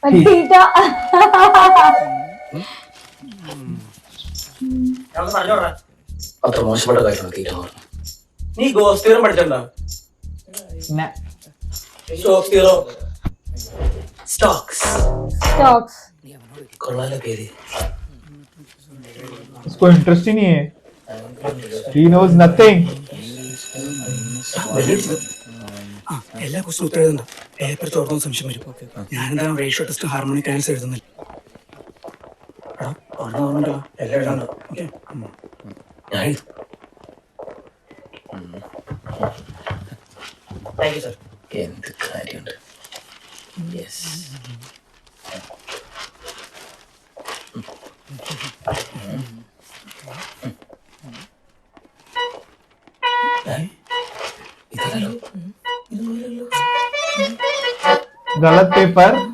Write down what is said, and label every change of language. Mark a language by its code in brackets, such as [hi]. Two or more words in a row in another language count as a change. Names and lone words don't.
[ml] അത്ര മോശപ്പെട്ട കാര്യമാണ് തീറ്റ എന്ന് പറഞ്ഞത്. നീ [en] ghost theorem [ml] പഠിച്ചിട്ടുണ്ടോ? സ്റ്റോക്സ് കൊള്ളാലോ പേര്. [hi] इसको इंटरेस्ट ही नहीं है. [en] He knows nothing. [ml] എല്ലാ ക്വസ്റ്റും ഉത്തരം എഴുതണ്ട. പേപ്പർ ചോർന്ന സംശയം വരും. ഞാനെന്താണ് [en] ratio test harmonic ans [ml] എഴുതുന്നില്ല. എല്ലാം എഴുതാണ്ടോ? ഓക്കെ ഞാൻ [en] thank you sir. [ml] എന്ത് കാര്യമുണ്ട്. യെസ് [hi] गलत पेपर.